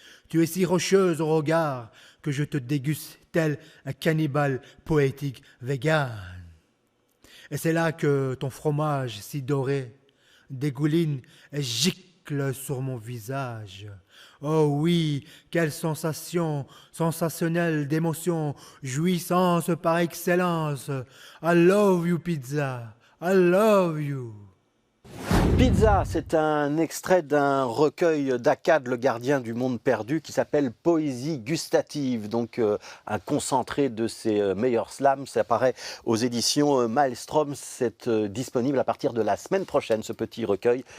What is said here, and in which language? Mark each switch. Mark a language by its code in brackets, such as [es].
[fr] Tu es si rocheuse au regard que je te déguste tel un cannibale poétique vegan. Et c'est là que ton fromage si doré dégouline et gicle sur mon visage. Oh oui, quelle sensation, sensationnelle d'émotion, jouissance par excellence. [en] I love you pizza, I love you. [fr] Pizza, c'est un extrait d'un recueil d'Akkad, le gardien du monde perdu, qui s'appelle Poésie gustative, donc un concentré de ses meilleurs slams. Ça apparaît aux éditions Maelstrom. C'est disponible à partir de la semaine prochaine, ce petit recueil.